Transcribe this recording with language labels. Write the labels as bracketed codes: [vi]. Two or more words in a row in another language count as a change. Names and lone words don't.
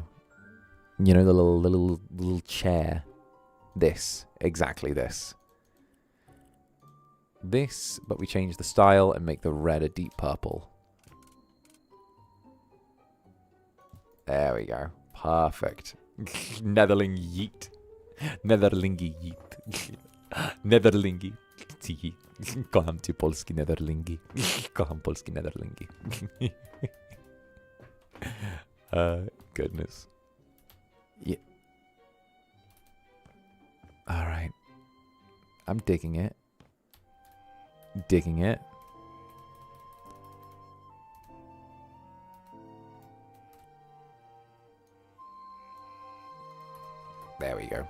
[en] You know, the little chair. This. Exactly this. This, but we change the style and make the red a deep purple. There we go. Perfect. Netherling yeet. Netherlingi yeet. Netherlingi. Tiki. [pl] Kocham cię polski Netherlingi. Kocham polski Netherlingi. [en] Goodness. Yeah. Alright. I'm digging it. Digging it. There we go.